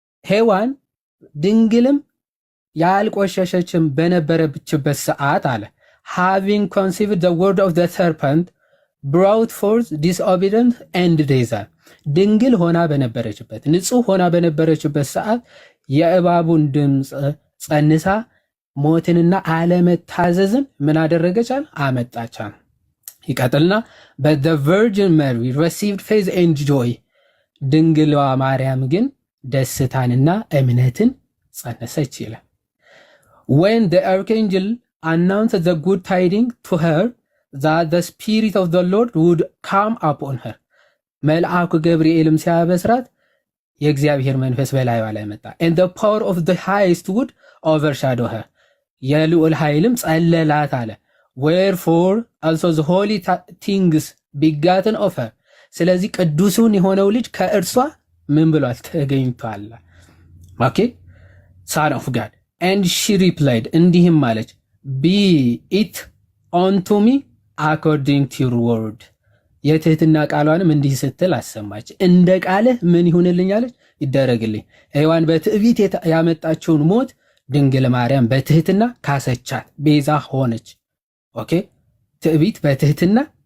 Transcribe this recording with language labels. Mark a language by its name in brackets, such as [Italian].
[Amharic] ሔዋን ድንግልም ያልቆሸሸችም በነበረችበት ሰዓት አለ [English] having conceived the word of the serpent brought forth disobedience and death [Amharic] ድንግል ሆና በነበረችበት ንጹህ ሆና በነበረችበት ሰዓት የእባቡን ድምፅ ጸንሳ ሞትንና አለመታዘዝን ምን አደረገቻል? አመጣቻል። ይቀጥልና [English] but the virgin Mary received faith and joy [Amharic] ድንግሏ ማርያም ግን ደስታንና እምነትን ጸነሰች ይላል። [English] when the archangel announced the good tidings to her that the spirit of the Lord would come upon her [Amharic] መልአኩ ገብርኤልም ሲያበስራት የእግዚአብሔር መንፈስ በላይዋ ላይ መጣ [English] and the power of the highest would overshadow her [Amharic] የልዑል ኃይልም ጸለላት አለ [English] wherefore also the holy things begotten of her [Amharic] ስለዚህ ቅዱሱን የሆነው ልጅ ከእርሷ ምን ብሏል? ተገኝቷል። ኦኬ [English] son of God and she replied [Amharic] እንዲህም ማለች [English] be it unto me according to your word [Amharic] የትህትና ቃሏንም እንዲህ ስትል አሰማች እንደ ቃልህ ምን ይሁንልኝ አለች ይደረግልኝ። ሔዋን በትዕቢት ያመጣችውን ሞት ድንግል ማርያም በትህትና ካሰቻት፣ ቤዛ ሆነች። ኦኬ ትዕቢት በትህትና